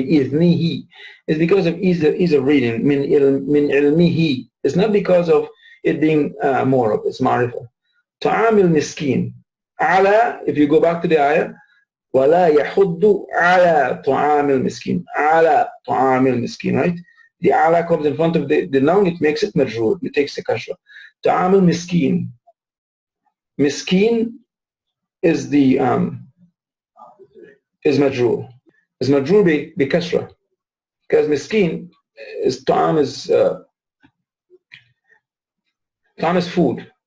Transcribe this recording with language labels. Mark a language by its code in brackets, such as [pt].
[en] Bi'iznihi, it's because of ease of reading. Min ilmihi, it's not because of it being more of it's ma'rifah. Ta'amil miskin. Ala, if you go back to the ayah, [ar] وَلَا يَحُدُّ عَلَى طَعَامِ الْمِسْكِينِ. عَلَى طَعَامِ الْمِسْكِينِ, [en] right? The ala comes in front of the noun, it makes it majroor, it takes the kasra. [ar] طَعَامِ الْمِسْكِينِ. [en] Miskin is the is majroor. Is majroor bi kasra. Because miskin is ta'am is food.